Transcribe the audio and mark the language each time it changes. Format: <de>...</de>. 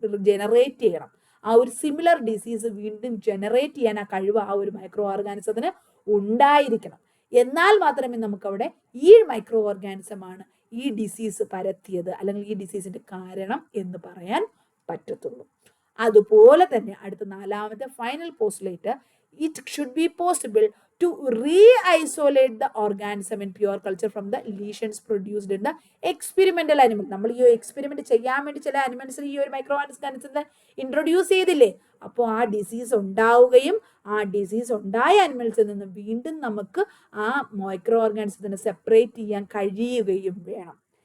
<ml>Generate ചെയ്യണം, ആ ഒരു സിമിലർ ഡിസീസ് വീണ്ടും ജനറേറ്റ് ചെയ്യാൻ ആ കഴിവ് ആ ഒരു മൈക്രോ ഓർഗാനിസത്തിന് ഉണ്ടായിരിക്കണം, എന്നാൽ മാത്രമേ നമുക്കവിടെ ഈ മൈക്രോ ഓർഗാനിസമാണ് ഈ ഡിസീസ് പരത്തിയത് അല്ലെങ്കിൽ ഈ ഡിസീസിന്റെ കാരണം എന്ന് പറയാൻ പറ്റത്തുള്ളൂ. അതുപോലെ തന്നെ അടുത്ത നാലാമത്തെ</ml> <en>Final postulate it should be possible to re-isolate the organism in pure culture from the lesions produced in the experimental animal.</en> <ml>നമ്മൾ ഈ എക്സ്പെരിമെന്റ് ചെയ്യാൻ വേണ്ടി ചില ആനിമൽസിൽ ഈ ഒരു മൈക്രോ ഓർഗാനിസത്തെ ഇൻട്രൊഡ്യൂസ് ചെയ്തില്ലേ, അപ്പോൾ ആ ഡിസീസ് ഉണ്ടാവുകയും ആ ഡിസീസ് ഉണ്ടായ ആനിമൽസിൽ നിന്ന് വീണ്ടും നമുക്ക് ആ മൈക്രോ ഓർഗാനിസത്തിനെ സെപ്പറേറ്റ് ചെയ്യാൻ കഴിയുകയും വേണം.</ml>